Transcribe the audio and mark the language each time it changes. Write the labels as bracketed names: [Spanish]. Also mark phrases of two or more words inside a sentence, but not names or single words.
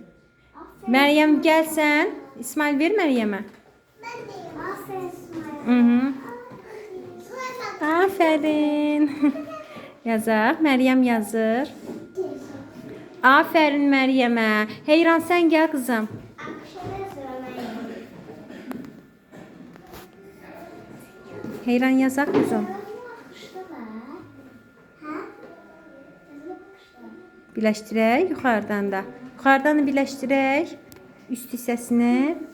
[Turkish] Meryem gel sen. İsmail ver Meryem'e. Hı. Aferin. [Azerbaijani] Yazaq. Meryem yazır. Aferin Meryem'e. [Turkish] Heyran sen gel kızım. [Azerbaijani] Heyran yazaq kızım. Birləşdirək yuxarıdan da. Yuxarıdan da birləşdirək üst hissəsini.